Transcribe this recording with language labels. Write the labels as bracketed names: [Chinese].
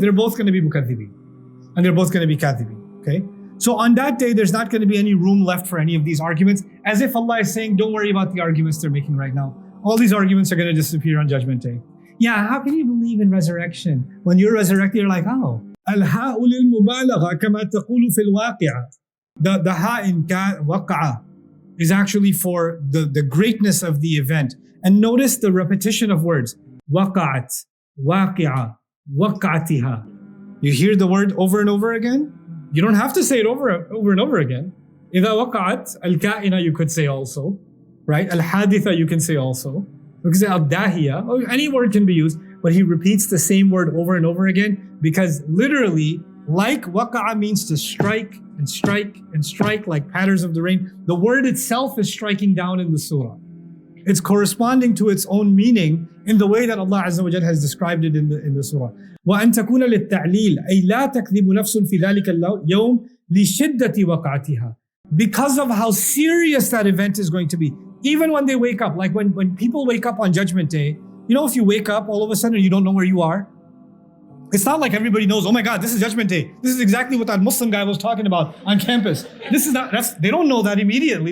[English] They're both going to be mukadhibin. And they're both going to be kadhibin. Okay? So on that day, there's not going to be any room left for any of these arguments, as if Allah is saying, don't worry about the arguments they're making right now. All these arguments are going to disappear on Judgment Day. Yeah, how can you believe in resurrection? When you're resurrected, you're like, oh. [Arabic] الهاء للمبالغة كما تقول في الواقعة. [English] The ha in waqa'a is actually for the greatness of the event. And notice the repetition of words. Waqa'at, waqi'a, waqa'atiha. You hear the word over and over again? You don't have to say it over and over again. [Arabic] إذا وقعت الكائنة [English] you could say also. Right? Al-haditha you can say also. You can say al-dahiya. Or any word can be used. But he repeats the same word over and over again because literally, like waqa'a means to strike and strike and strike like patterns of the rain. The word itself is striking down in the surah. It's corresponding to its own meaning in the way that Allah Azza wa Jal has described it in the surah. [Arabic] وَأَن تَكُونَ لِلتَّعْلِيلِ أي لا تَكْذِبُ نَفْسٌ فِي ذَلِكَ اليوم لِشِدَّةِ وَقَعَتِهَا. [English] Because of how serious that event is going to be. Even when they wake up, like when people wake up on Judgment Day, you know, if you wake up all of a sudden you don't know where you are, it's not like everybody knows, oh my God, this is Judgment Day. This is exactly what that Muslim guy was talking about on campus. They don't know that immediately.